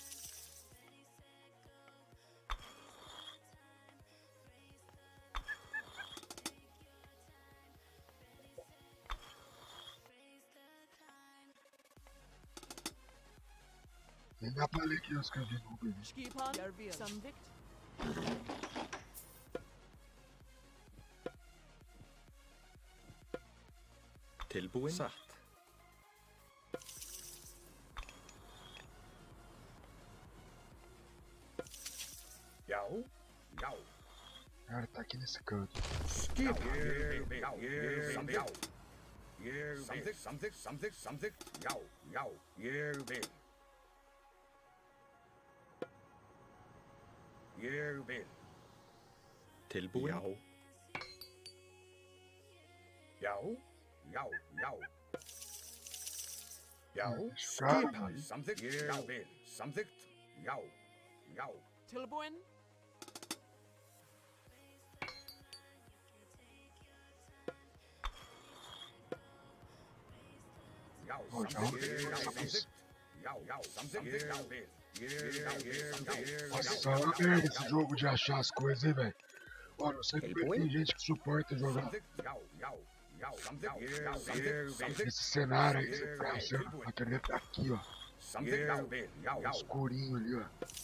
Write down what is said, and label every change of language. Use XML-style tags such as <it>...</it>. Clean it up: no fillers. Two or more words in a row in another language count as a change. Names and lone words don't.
<pt>Nem dá pra ler aqui os que eu vi no Google.</pt> <is>Skipan. Jörvíl. Samþykkt. Tilbúin. Satt. Já, já.</is> <pt>Cara, tá aqui nesse canto.</pt> <is>Skipan. Ég vil. Já. Ég vil. Samþykkt. Samþykkt. Samþykkt. Samþykkt. Já, já. Ég vil. Ég vil. Tilbúin. Já. Já, já, já. Já, Skipan. skipan. Samþykkt. Ég vil. Samþykkt. Já, já. Tilbúin. Já,</is> <pt>Ó, já</pt> <is>samþykkt.</is> <pt>arrumei</pt> <is>Já,</is> <pt>essa</pt> <is>samþykkt. Já, já, samþykkt. Já, vil.</is> <pt>Nossa, é uma merda esse jogo de achar as coisas, hein, velho. Ó, não sei como é que tem gente que suporta jogar</pt> <is>Samþykkt. Já, já, já, samþykkt. Já, samþykkt. Samþykkt.</is> <pt>esse cenário aí que você tá achando. A caneta tá aqui, ó.</pt> <is>Samþykkt. Já, vil. Já, já.</is> <pt>Escurinho ali, ó.</pt>